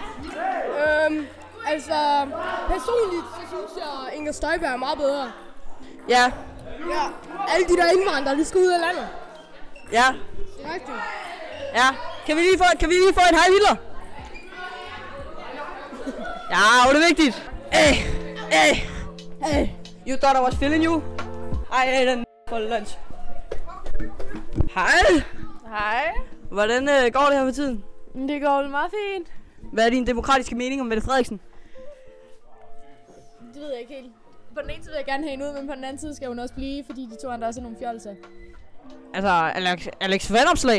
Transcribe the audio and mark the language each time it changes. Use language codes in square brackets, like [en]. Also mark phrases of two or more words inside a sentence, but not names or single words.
[da] Altså, personligt så synes jeg, Inger Støjberg er meget bedre. Ja. Ja. Alle de der indvandrere, de skal ud af landet. Ja. Rigtigt. Ja. Kan vi lige få en hej Hitler? Ja, det er vigtigt. [en] Hey. You thought I was feeling you? I ate a for lunch. [da] Hej. Hej. Hvordan går det her med tiden? Det går meget fint. Hvad er din demokratiske mening om Mette Frederiksen? Det ved jeg ikke helt. På den ene side vil jeg gerne have hende ud, men på den anden side skal hun også blive, fordi de to andre også er nogle fjolser. Altså, Alex Vandopslag?